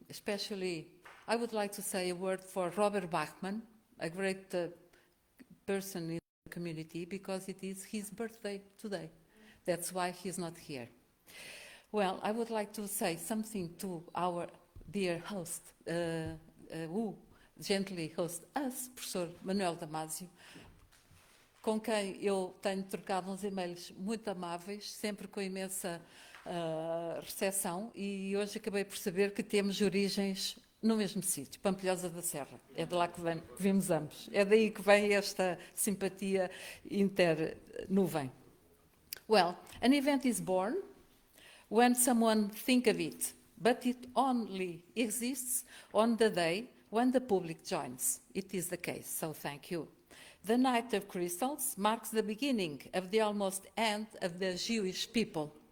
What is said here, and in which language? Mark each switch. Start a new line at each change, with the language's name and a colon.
English: Especially, I would like to say a word for Robert Bachman, a great person in the community, because it is his birthday today. That's why he's not here. Well, I would like to say something to our dear host, who gently hosts us, Professor Manuel Damasio,
Portuguese: com quem eu tenho trocado uns e-mails muito amáveis, sempre com imensa recepção, e hoje acabei por saber que temos origens no mesmo sítio, Pampilhosa da Serra. É de lá que vimos ambos. É daí que vem esta simpatia internuvem.
English: Well, an event is born when someone thinks of it, but it only exists on the day when the public joins. It is the case, so thank you. The Night of Crystals marks the beginning of the almost end of the Jewish people.